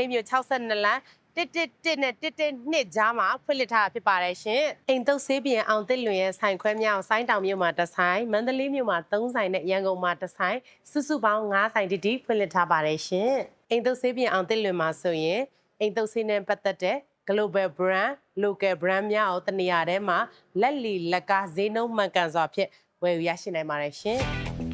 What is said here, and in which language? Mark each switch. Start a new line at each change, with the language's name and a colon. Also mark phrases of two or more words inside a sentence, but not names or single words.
Burmese: လေးမြို့62လမ်း111နဲ့112ကြားမှာဖွင့်လှစ်ထားဖြစ်ပါတယ်ရှင်အိမ်တုပ်ဆေးပြင်အောင်သစ်လွင်ရဲ့ဆိုင်ခွဲမြောက်ဆိုင်းတောင်မြို့မှာတစ်ဆိုင်မန္တလေးမြို့မှာ3ဆိုင်နဲ့ရန်ကုန်မှာတစ်ဆိုင်စုစုပေါင်း9ဆိုင်တိတိဖွင့်လှစ်ထားပါတယ်ရှင်အိမ်တုပ်ဆေးပြင်အောင်သစ်လွင်မှာဆိုရင်အိမ်တုပ်ဆေးနဲ့ပတ်သက်တဲ့
English: global brand local brand
Burmese: များကိုတနေရာထဲမှာလက်လီလက်ကားဈေးနှုန်းမှန်ကန်စွာဖြင့်ဝယ်ယူရရှိနိုင်ပါတယ်ရှင်